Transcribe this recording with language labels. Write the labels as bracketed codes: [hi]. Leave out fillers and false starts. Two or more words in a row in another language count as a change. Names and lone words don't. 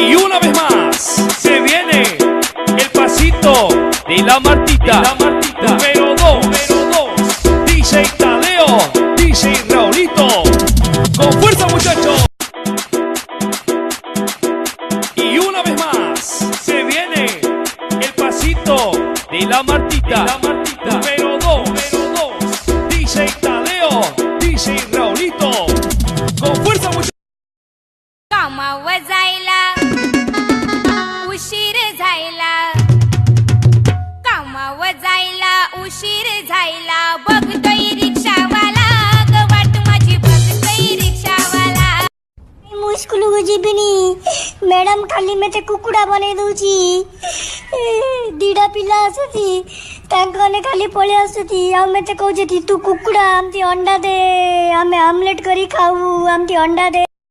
[es] una vez más se viene el pasito de la Martita, número 2, DJ Tadeo, DJ Raulito, con fuerza muchachos. Y una vez más se viene el pasito de la Martita, número 2, DJ Tadeo, DJ Raulito, con fuerza muchachos. [mr] कामावर जायला उशीर झायला, कामावर जायला उशीर झायला, बघतोय रिक्षावाला ग वाट माझी, बघतोय रिक्षावाला। [or] ମୁଁ ସ୍କୁଲକୁ ଯିବିନି ମ୍ୟାଡାମ ଖାଲି ମତେ କୁକୁଡ଼ା ବନେଇ ଦଉଛି। ଦିଟା ପିଲା ଆସୁଛି ତାଙ୍କମାନେ ଖାଲି ପଳେଇ ଆସୁଛି ଆଉ ମତେ କହୁଛନ୍ତି ତୁ କୁକୁଡ଼ା, ଆମତି ଅଣ୍ଡା ଦେ, ଆମେ ଆମଲେଟ କରି ଖାଉ, ଆମତି ଅଣ୍ଡା ଦେ।